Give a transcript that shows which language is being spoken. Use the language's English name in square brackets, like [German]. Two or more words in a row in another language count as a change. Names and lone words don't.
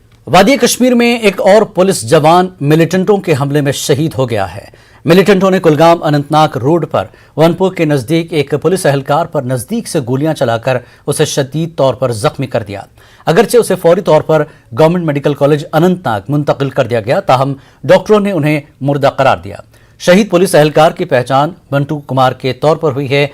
[Urdu] وادی کشمیر میں ایک اور پولیس جوان ملیٹنٹوں کے حملے میں شہید ہو گیا ہے۔ ملیٹنٹوں نے کلگام اننت ناگ روڈ پر ونپور کے نزدیک ایک پولیس اہلکار پر نزدیک سے گولیاں چلا کر اسے شدید طور پر زخمی کر دیا۔ اگرچہ اسے فوری طور پر گورنمنٹ میڈیکل کالج اننت ناگ منتقل کر دیا گیا، تاہم ڈاکٹروں نے انہیں مردہ قرار دیا۔ شہید پولیس اہلکار کی پہچان منٹو کمار کے طور پر ہوئی ہے۔